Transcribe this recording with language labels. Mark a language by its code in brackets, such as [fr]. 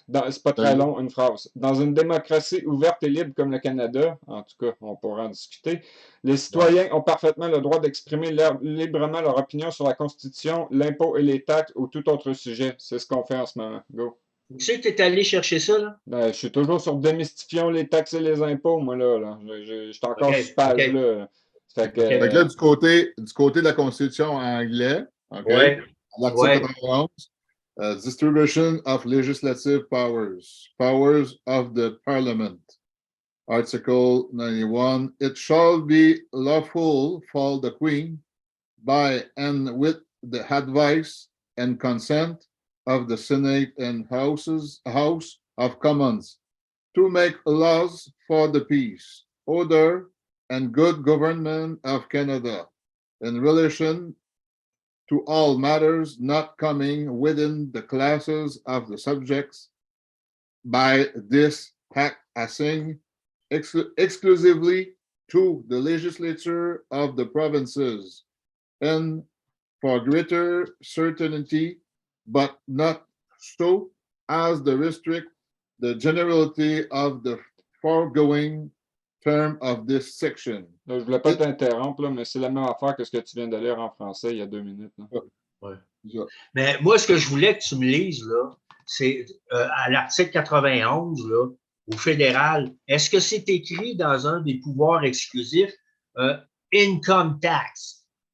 [fr] C'est pas très long, une phrase. Dans une démocratie ouverte et libre comme le Canada, en tout cas, on pourra en discuter, les citoyens ont parfaitement le droit d'exprimer librement leur opinion sur la Constitution, l'impôt et les taxes ou tout autre sujet. C'est ce qu'on fait en ce moment. [en] Go. [fr] Où c'est que tu es allé chercher ça, là? Ben, je suis toujours sur démystifions les taxes et les impôts, moi, là. Je suis encore OK, sur cette page-là. Fait que, OK. Fait que là, du côté de la Constitution anglais, OK, Ouais, l'article ouais. [en] 91, Distribution of Legislative Powers, Powers of the Parliament. Article 91, it shall be lawful for the Queen, by and with the advice and consent of the Senate and House of Commons, to make laws for the peace, order, and good government of Canada, in relation to all matters not coming within the classes of the subjects by this act assigned exclusively to the legislature of the provinces, and for greater certainty, but not so as to restrict the generality of the foregoing term of this section. [fr] là, je voulais pas t'interrompre, là, mais c'est la même affaire que ce que tu viens de lire en français il y a 2 minutes. Là. Ouais. Ça. Mais moi, ce que je voulais que tu me lises, là, c'est à l'article 91, là, au fédéral, est-ce que c'est écrit dans un des pouvoirs exclusifs income tax?